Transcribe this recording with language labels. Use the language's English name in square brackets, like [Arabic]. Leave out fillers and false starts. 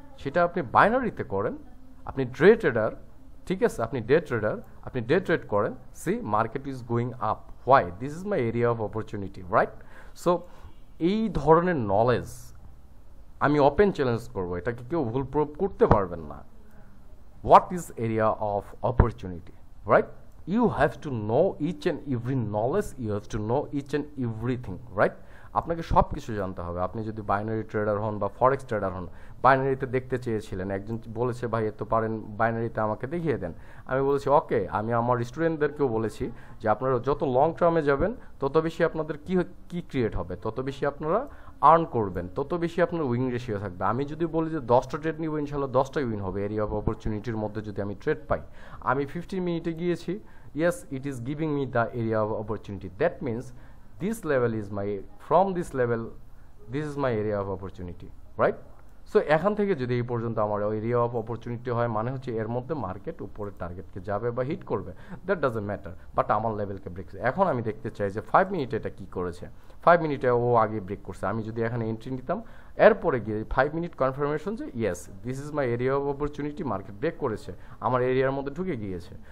[Bangla] সেটা আপনি বাইনারিতে করেন, আপনি ডে ট্রেডার, ঠিক আছে, আপনি ডে ট্রেড করেন। [English] See, market is going up, why? This is my area of opportunity, right. [Bangla] So এই ধরনের নলেজ আমি ওপেন চ্যালেঞ্জ করবো, এটাকে কেউ ভুল প্রুভ করতে পারবেন না। [English] What is area of opportunity, right? You have to know each and every knowledge, you have to know each and everything, right? [Bangla] আপনাকে সব কিছু জানতে হবে। আপনি যদি বাইনারি ট্রেডার হন বা ফরেক্স ট্রেডার হন, বাইনারিতে দেখতে চেয়েছিলেন, একজন বলেছে ভাই এত পারেন, বাইনারিতে আমাকে দেখিয়ে দেন। আমি বলেছি ওকে, আমি আমার স্টুডেন্টদেরকেও বলেছি যে আপনারা যত লং টার্মে যাবেন তত বেশি আপনাদের কি ক্রিয়েট হবে, তত বেশি আপনারা আর্ন করবেন, তত বেশি আপনার উইন রেশিও থাকবে। আমি যদি বলি যে 10টা ট্রেড নিব, ইনশাল্লাহ 10টাই উইন হবে এরিয়া অফ অপরচুনিটির মধ্যে যদি আমি ট্রেড পাই। আমি 15 মিনিটে গিয়েছি, [English] Yes, it is giving me the area of opportunity. That means this level is my, from this level this is my area of opportunity, right? [Bangla] So এখান থেকে যদি এই পর্যন্ত আমার এরিয়া অফ অপরচুনিটি হয়, মানে হচ্ছে এর মধ্যে মার্কেট উপরের টার্গেটকে যাবে বা হিট করবে, [English] that doesn't matter, [Bangla] বাট আমার লেভেলকে ব্রেক। এখন আমি দেখতে চাই যে 5 মিনিটে এটা কী করেছে। 5 মিনিটে ও আগে ব্রেক করছে, আমি যদি এখানে এন্ট্রি নিতাম, এরপরে গিয়ে 5 মিনিট কনফার্মেশন যে [English] yes this is my area of opportunity, [Bangla] market break করেছে, আমার এরিয়ার মধ্যে ঢুকে গিয়েছে।